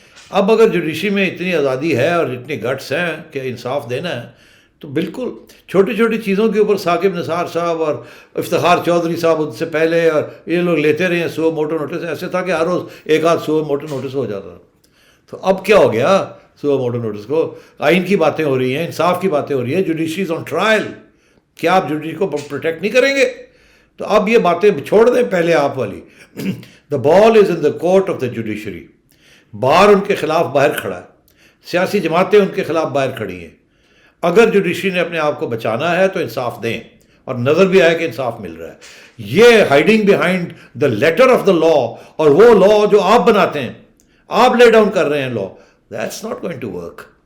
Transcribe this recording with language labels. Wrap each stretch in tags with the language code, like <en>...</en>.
<ur>اب اگر جوڈیشری میں اتنی آزادی ہے اور اتنی گٹس ہیں کہ انصاف دینا ہے، تو بالکل چھوٹی چھوٹی چیزوں کے اوپر ثاقب نثار صاحب اور افتخار چودھری صاحب ان سے پہلے اور یہ لوگ لیتے رہے ہیں سو موٹو نوٹس. ایسے تھا کہ ہر روز ایک آدھ سو موٹو نوٹس ہو جاتا. تو اب کیا ہو گیا؟ سو موٹو نوٹس کو آئین کی باتیں ہو رہی ہیں، انصاف کی باتیں ہو رہی ہیں،</ur> <en>Judiciary is on trial.</en> <ur>کیا آپ جوڈیشری کو پروٹیکٹ نہیں کریں گے؟ تو اب یہ باتیں چھوڑ دیں پہلے آپ والی.</ur> <en>The ball is in the court of the judiciary.</en> <ur>بار ان کے خلاف باہر کھڑا ہے، سیاسی جماعتیں ان کے خلاف باہر کھڑی ہیں. اگر جوڈیشری نے اپنے آپ کو بچانا ہے تو انصاف دیں، اور نظر بھی آئے کہ انصاف مل رہا ہے.</ur> <en>یہ hiding behind the letter of the law,</en> <ur>اور وہ لا جو آپ بناتے ہیں،</ur> <en>آپ lay down</en> <ur>کر رہے ہیں</ur> <en>Law, that's not going to work.</en>